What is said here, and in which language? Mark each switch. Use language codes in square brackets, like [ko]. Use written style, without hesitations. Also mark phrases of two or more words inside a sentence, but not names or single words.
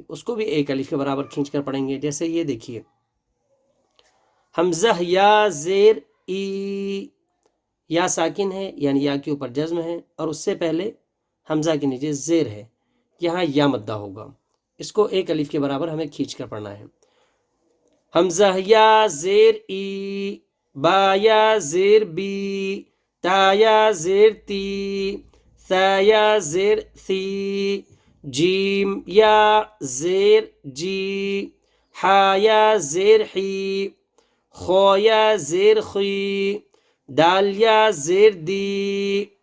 [ur] اس کو بھی ایک الف کے برابر کھینچ کر پڑھیں گے. جیسے یہ دیکھیے، حمزہ یا زیر ای، یا ساکن ہے یعنی یا کے اوپر جزم ہے اور اس سے پہلے حمزہ کے نیچے زیر ہے، یہاں یا مدہ ہوگا. اس کو ایک الف کے برابر ہمیں کھینچ کر پڑھنا ہے. حمزہ یا زیر ای، با یا زیر بی، تا یا زیر تی، ثا یا زیر ثی، جیم یا زیر جی، حا یا زیر حی، خو یا زیر خی، دال یا زیر دی،